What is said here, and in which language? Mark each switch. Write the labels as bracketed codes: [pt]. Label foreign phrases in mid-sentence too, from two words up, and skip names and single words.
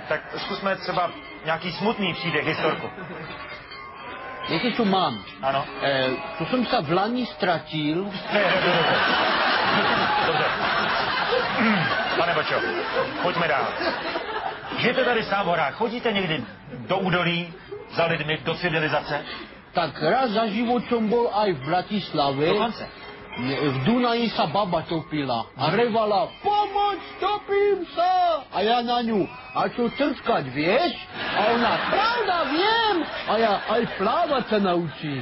[cs] Tak zkusme třeba nějaký smutný příběh, historku. [sk] Viete, čo mám? [cs] Ano. [sk] To som sa v lani stratil. [cs] Dobře. Pane Bačo, pojďme dál. Žijete tady sám v horách, chodíte někdy do údolí za lidmi, do civilizace? [sk] Tak raz za život som bol aj v Bratislave. [cs] Dokonce. [sk] V Dunaji sa baba topila a revala: pomoc, topím sa! A ja na ňu: a čo trskať, vieš? A ona: pravda, viem! A ja: aj plávať sa naučíš.